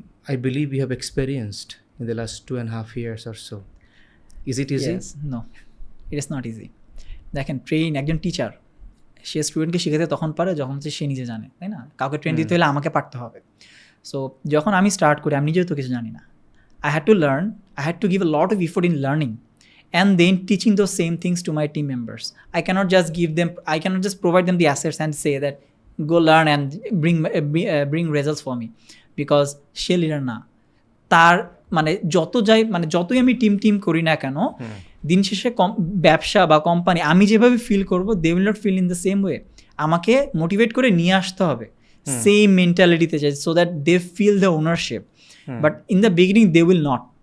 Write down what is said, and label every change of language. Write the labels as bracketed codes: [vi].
[en] I believe you have experienced in the last 2.5 years or so. Is it easy? Yes, no, it is not easy. [bn] দেখেন, একজন teacher সে স্টুডেন্টকে শেখাতে তখন পারে যখন সে নিজে জানে, তাই না? কাউকে ট্রেন দিতে হলে আমাকে পারতে হবে। সো যখন আমি স্টার্ট করি, আমি নিজেও তো কিছু জানি না। [en] I had to learn, I had to give a lot of effort in learning, and then teaching those same things to my team members. I cannot just provide them the assets and say that go learn and bring results for me, because [bn] say leader না। তার মানে যতই আমি team করি না কেন, দিন শেষে ব্যবসা বা কোম্পানি আমি যেভাবে ফিল করব, [en] They will not feel in the same way. [bn] আমাকে মোটিভেট করে নিয়ে আসতে হবে same মেন্টালিটিতে, [en] So that they feel the ownership, but in the beginning they will not.